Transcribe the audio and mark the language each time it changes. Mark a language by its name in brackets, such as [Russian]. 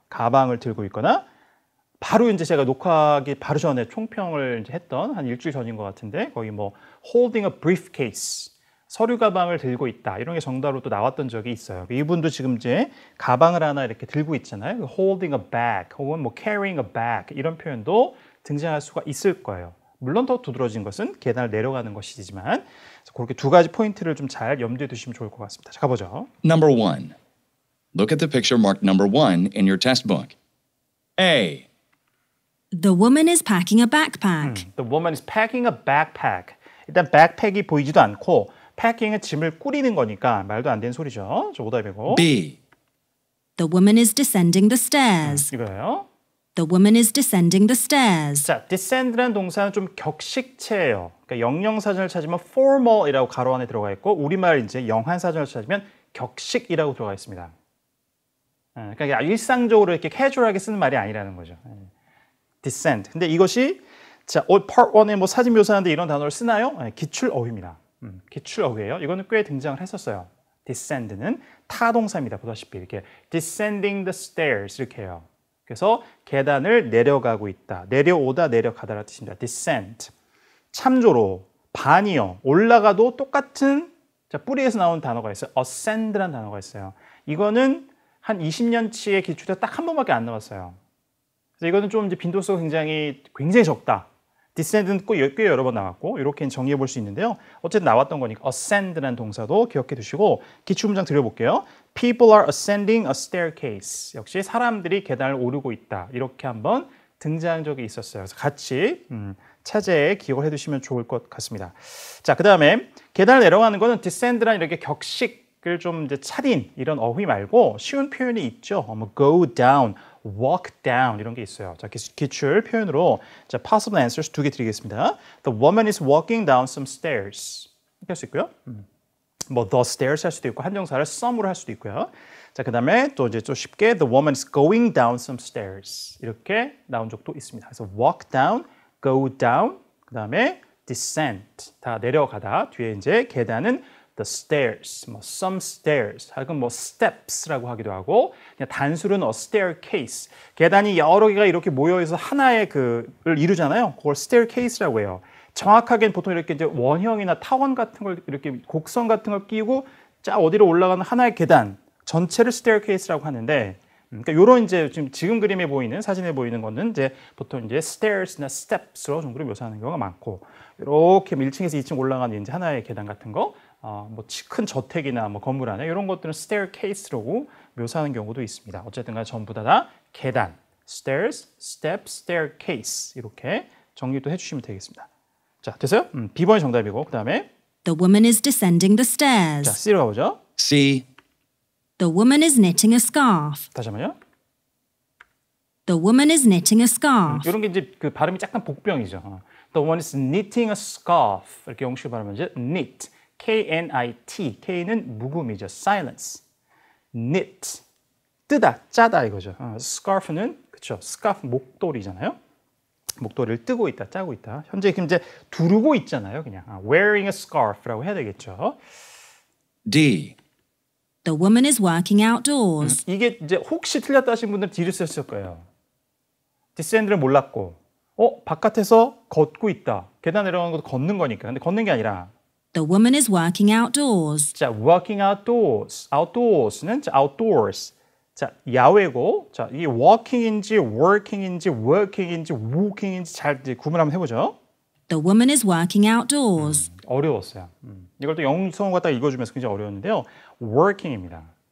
[Korean] 가방을 들고 있거나 바로 이제 제가 녹화하기 바로 전에 총평을 이제 했던 한 일주일 전인 것 같은데 거기 뭐 [English] holding a briefcase [Korean] 서류 가방을 들고 있다 이런 게 정답으로 또 나왔던 적이 있어요. 이분도 지금 이제 가방을 하나 이렇게 들고 있잖아요. [English] holding a bag [Korean] 혹은 뭐 [English] carrying a bag [Korean] 이런 표현도 등장할 수가 있을 거예요. 물론 더 두드러진 것은 계단을 내려가는 것이지만 그렇게 두 가지 포인트를 좀 잘 염두에 두시면 좋을 것 같습니다. 자, 가보죠. [English] Number 1. Look at the picture marked number 1 in your test book. A. The woman is packing a backpack. The woman is packing a backpack. [Korean] 일단 backpack이 보이지도 않고 packing은 짐을 꾸리는 거니까 말도 안 되는 소리죠. 저 오답이고. [English] B. The woman is descending the stairs. [Korean] 이거예요. [English] The woman is descending the stairs. [Korean] 자, descend라는 동사는 좀 격식체예요. 그러니까 영영사전을 찾으면 formal이라고 가로 안에 들어가 있고 우리말 이제 영한사전을 찾으면 격식이라고 들어가 있습니다. 그러니까 일상적으로 이렇게 캐주얼하게 쓰는 말이 아니라는 거죠. [English] descend. [Korean] 근데 이것이 자, part 1에 뭐 사진 묘사하는데 이런 단어를 쓰나요? 기출 어휘입니다. 기출 어휘예요. 이거는 꽤 등장을 했었어요. descend는 타동사입니다. 보다시피 이렇게 [English] descending the stairs [Korean] 이렇게 해요. 그래서 계단을 내려가고 있다. 내려오다, 내려가다라는 뜻입니다. descend. 참조로 반이요. 올라가도 똑같은 자, 뿌리에서 나온 단어가 있어요. ascend라는 단어가 있어요. 이거는 한 20년치의 기출에 딱 한 번밖에 안 나왔어요. 그래서 이거는 좀 이제 빈도수가 굉장히 적다. descend는 꽤 여러 번 나왔고 이렇게 정리해 볼 수 있는데요. 어쨌든 나왔던 거니까 ascend라는 동사도 기억해 두시고 기출 문장 드려볼게요. [English] People are ascending a staircase. [Korean] 역시 사람들이 계단을 오르고 있다. 이렇게 한번 등장한 적이 있었어요. 그래서 같이 차제에 기억을 해두시면 좋을 것 같습니다. 자, 그 다음에 계단을 내려가는 거는 descend라는 이렇게 격식을 좀 이제 차린 이런 어휘 말고 쉬운 표현이 있죠. 뭐 [English] go down, walk down [Korean] 이런 게 있어요. 자, 기출 표현으로 자, [English] possible answers [Korean] 2개 드리겠습니다. [English] The woman is walking down some stairs. [Korean] 이렇게 할 수 있고요. 뭐 the stairs 할 수도 있고 한정사를 some으로 할 수도 있고요. 자, 그 다음에 또 이제 좀 쉽게 [English] the woman is going down some stairs [Korean] 이렇게 나온 적도 있습니다. 그래서 walk down, go down, 그 다음에 descend 다 내려가다 뒤에 이제 계단은 the stairs, 뭐 some stairs, 혹은 뭐 steps라고 하기도 하고 그냥 단수로는 a staircase 계단이 여러 개가 이렇게 모여서 하나의 그를 이루잖아요. 그걸 staircase라고 해요. 정확하게는 보통 이렇게 이제 원형이나 타원 같은 걸 이렇게 곡선 같은 걸 끼고 쫙 어디로 올라가는 하나의 계단 전체를 staircase라고 하는데 그러니까 요런 이제 지금 그림에 보이는 사진에 보이는 거는 이제 보통 이제 stairs나 steps로 정도로 묘사하는 경우가 많고 이렇게 1층에서 2층 올라가는 이제 하나의 계단 같은 거 뭐 큰 저택이나 뭐 건물 안에 이런 것들은 staircase라고 묘사하는 경우도 있습니다. 어쨌든 간에 전부 다 계단, stairs, steps, staircase 이렇게 정리도 해주시면 되겠습니다. 자, 됐어요? B번이 정답이고 그 다음에 [English] The woman is descending the stairs. [Korean] 자, C로 가보죠. [English] C. The woman is knitting a scarf. [Korean] 다시 한번요. [English] The woman is knitting a scarf. [Korean] 이런 게 이제 그 발음이 약간 복병이죠. [English] The woman is knitting a scarf. [Korean] 이렇게 영식으로 발음하면 이제 knit. K-N-I-T. K는 묵음이죠. silence. knit. 뜨다, 짜다 이거죠. scarf는 그렇죠. scarf 목도리잖아요. 목도리를 뜨고 있다, 짜고 있다. 현재 지금 이제 두르고 있잖아요. 그냥 [English] wearing a scarf [Korean] 라고 해야 되겠죠. [English] D. The woman is working outdoors. [Korean] 이게 이제 혹시 틀렸다 하신 분들은 D를 쓰셨을 거예요. descend를 몰랐고 바깥에서 걷고 있다. 계단 내려가는 것도 걷는 거니까. 근데 걷는 게 아니라 [English] The woman is working outdoors. 자, working outdoors. [Korean] outdoors는 자, outdoors. 자, 야외고 자, 이게 walking인지 working인지 working인지 walking인지 잘 이제 구분 한번 해보죠. [English] The woman is working outdoors. [Korean] 어려웠어요. 이걸 또 영성어 갖다 읽어주면서 굉장히 어려웠는데요. working입니다.